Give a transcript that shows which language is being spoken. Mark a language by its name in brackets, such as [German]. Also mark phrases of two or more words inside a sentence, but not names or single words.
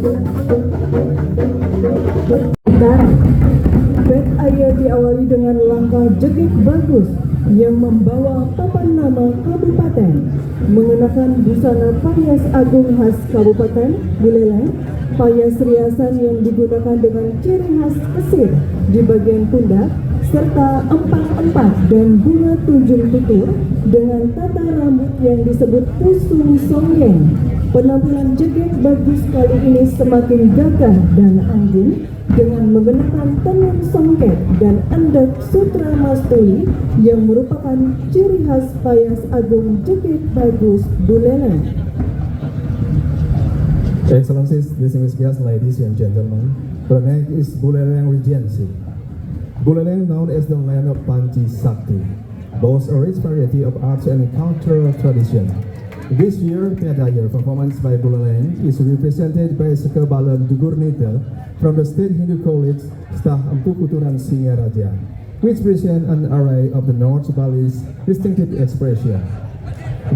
[Indonesian] Bet Ayah diawali dengan langkah jegit bagus yang membawa papan nama kabupaten, mengenakan busana payas agung khas Kabupaten Buleleng, payas riasan yang digunakan dengan ciri khas kesir di bagian pundak, serta empat-empat dan bunga tunjung tutur dengan tata rambut yang disebut pusu songgeng. Penampilan jegit bagus kali ini semakin gagah dan anggun dengan mengenakan tenun songket dan endek sutra mastuli yang merupakan ciri khas payas agung jegit bagus Buleleng. [English] Excellencies, distinguished guests, ladies and gentlemen, the next is Buleleng Regency. Buleleng, known as the land of Panji Sakti, boasts a rich variety of arts and cultural tradition. This year, Piadaya performance by Buleleng is represented by Sekebalan Dugurnita from the State Hindu College, Stah Empu Kuturan Singaraja, which present an array of the North Bali's distinctive expression.